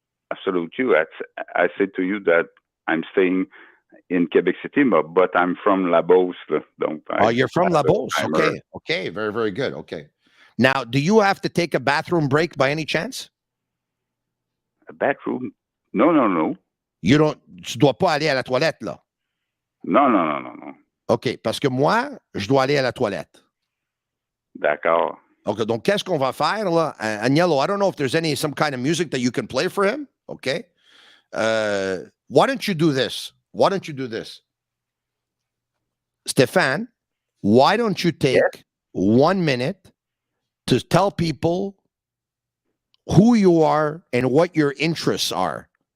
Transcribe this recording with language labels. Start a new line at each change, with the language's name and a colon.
English: Absolutely. I said to you that I'm staying in Quebec City, but I'm from La Beauce. You're from La Beauce. Okay. Very, very good. Okay. Now, do you have to take a bathroom break by any chance? A bathroom? No.
French: You dois pas aller à la toilette, là? Non. OK, parce que moi, je dois aller à la toilette. D'accord. Okay, donc qu'est-ce qu'on va faire, là?
English: Agnello, I don't know if there's some kind of music that you can play for him. Okay. Why don't you do this? Stéphane, why don't you take 1 minute to tell people who you are and what your interests are?